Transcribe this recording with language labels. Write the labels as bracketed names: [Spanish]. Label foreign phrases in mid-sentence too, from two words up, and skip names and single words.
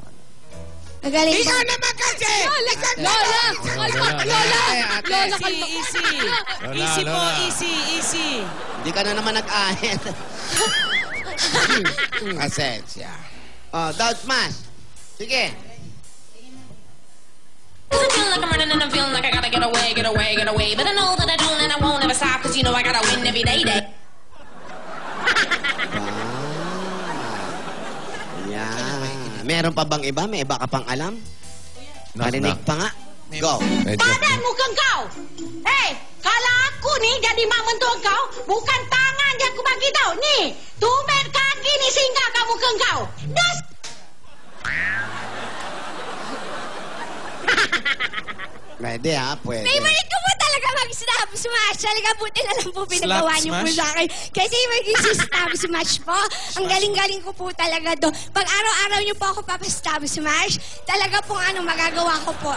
[Filipino] Magaling po. Ikaw naman kasi! Lola! Lola, kalma. Lola, Easy po, Lola. easy. Hindi ka na naman nag-ahit. Asensya. Oh, [English] doubt smash. [Filipino] Sige. [English] I feel like I'm running and I'm feeling like I gotta get away. But I know that I don't and I won't ever stop, cause you know I gotta win every day. [Filipino] Yan. Meron pa bang iba? May iba ka pang alam? Knock, Marinig knock. pa nga. Go. Medyo. [Malay] Badan muka kau. Hei, kalau aku ni jadi mak mentua kau, bukan tangan yang aku bagi tau. Ni, tumit kaki ni singgah kat muka kau. Das. [Filipino] Pwede ha, pwede. Favorite ko po talaga mag- [English] stab smash. [Filipino] Talaga buti na lang po pinagawa niyo po smash? sa akin. Kasi mag- [English] stab smash [Filipino] po. Ang galing-galing ko po talaga doon. Pag araw-araw niyo po ako papastab smash, talaga pong magagawa ko po.